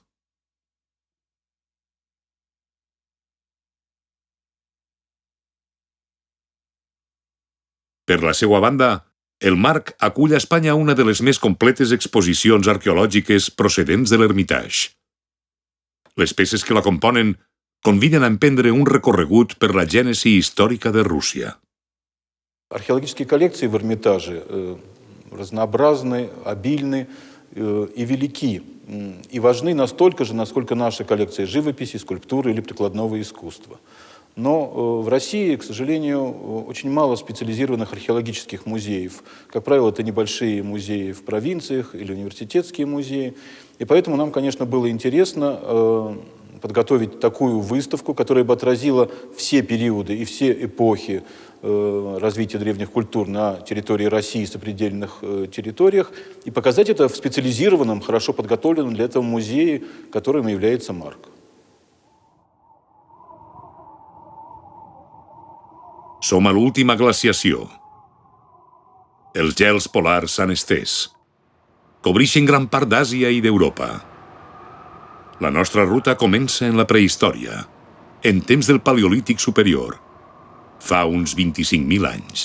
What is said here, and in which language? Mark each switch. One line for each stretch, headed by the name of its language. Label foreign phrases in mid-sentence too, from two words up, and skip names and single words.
Catalan: Per la seva banda, el Marc acull a Espanya una de les més completes exposicions arqueològiques procedents de l'Hermitage. Les peces que la componen conviden a emprendre un recorregut per la gènesi històrica de Rússia.
Russian: Археологические коллекции в Эрмитаже разнообразны, обильны и велики. И важны настолько же, насколько наши коллекции живописи, скульптуры или прикладного искусства. Но в России, к сожалению, очень мало специализированных археологических музеев. Как правило, это небольшие музеи в провинциях или университетские музеи. И поэтому нам, конечно, было интересно подготовить такую выставку, которая бы отразила все периоды и все эпохи развития древних культур на территории России и сопредельных территориях, и показать это в специализированном, хорошо подготовленном для этого музее, которым является МАРК.
Catalan: Som a l'última glaciació. Els gels polars s'han estès. Cobreixen gran part d'Àsia i d'Europa. La nostra ruta comença en la prehistòria, en temps del Paleolític superior, fa uns 25.000 anys.